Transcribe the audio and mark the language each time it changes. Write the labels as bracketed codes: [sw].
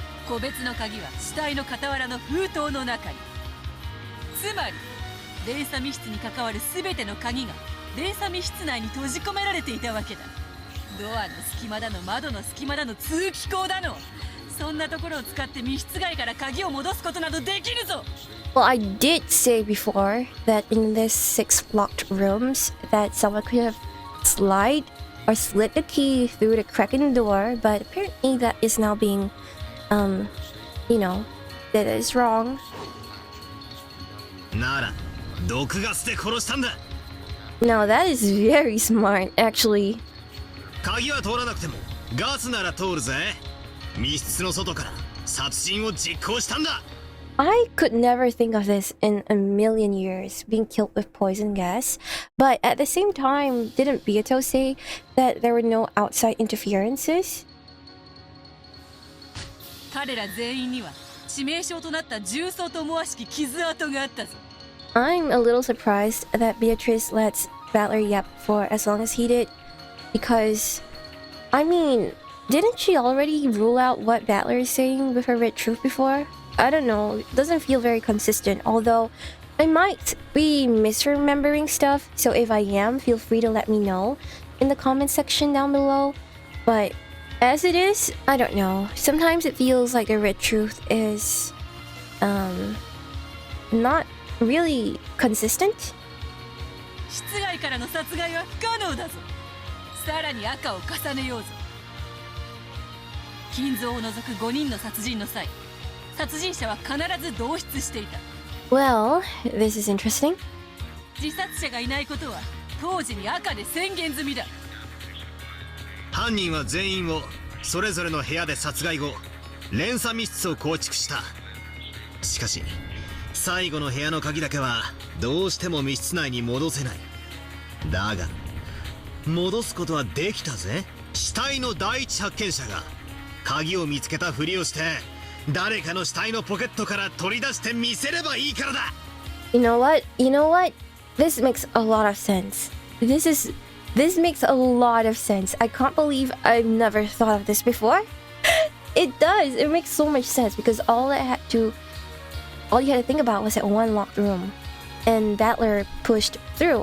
[ja] 個別の鍵は死体の傍らの封筒の中に。つまり連鎖密室に関わるすべての鍵が連鎖密室内に閉じ込められていたわけだ。ドアの隙間だの窓の隙間だの通気口だの、そんなところを使って密室外から鍵を戻すことなどできるぞ。 [en] Well, I did say before that in these 6 locked rooms that someone could have slid or slid the key through the crack in the door, but apparently that is now being, that is wrong. [ja] なら毒ガスで殺したんだ。 [en] Now that is very smart, actually. [ja] 鍵は通らなくてもガスなら通るぜ。密室の外から殺人を実行したんだ。 [en] I could never think of this in a million years, being killed with poison gas. But at the same time, didn't Beato say that there were no outside interferences? [ja] 彼ら全員には致命傷となった重曹と思わしき傷跡があったぞ。 [en] I'm a little surprised that Beatrice lets Battler yap for as long as he did, because, I mean, didn't she already rule out what Battler is saying with her red truth before? I don't know, it doesn't feel very consistent, although I might be misremembering stuff, so if I am, feel free to let me know in the comment section down below. But as it is, I don't know, sometimes it feels like the red truth is, not really consistent. [ja] 室外からの殺害は不可能だぞ。さらに赤を重ねようぞ。金蔵を除く5人の殺人の際、殺人者は必ず同室していた。 [en] Well, this is interesting. [ja] 自殺者がいないことは当時に赤で宣言済みだ。犯人は全員をそれぞれの部屋で殺害後、連鎖密室を構築した。しかし最後の部屋の鍵だけはどうしても密室内に戻せない。だが戻すことはできたぜ。死体の第一発見者が鍵を見つけたふりをして誰かの死体のポケットから取り出して見せればいいからだ。 [en] You know what? You know what? This makes a lot of sense. This makes a lot of sense. I can't believe I've never thought of this before. It does. It makes so much sense because all you had to think about was that one locked room, and Battler pushed through.